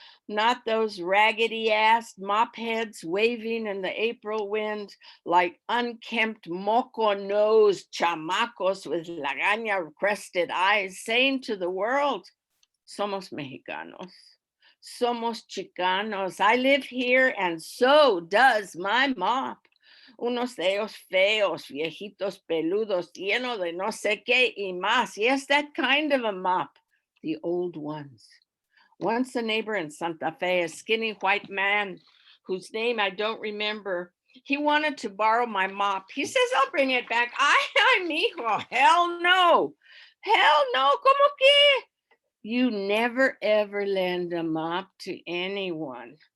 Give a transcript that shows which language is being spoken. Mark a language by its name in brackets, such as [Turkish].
[English] Not those raggedy ass mop heads waving in the April wind like unkempt moco-nosed chamacos with lagaña crested eyes saying to the world, [Spanish] somos mexicanos. Somos Chicanos. [English] I live here and so does my mop. [Spanish] Unos de ellos feos, viejitos peludos, lleno de no sé qué y más. [English] Yes, that kind of a mop. The old ones. Once a neighbor in Santa Fe, a skinny white man whose name I don't remember, he wanted to borrow my mop. He says, I'll bring it back. [Spanish] Ay, mijo, [English] hell no. Hell no, [Spanish] como que? [English] You never ever lend a mop to anyone.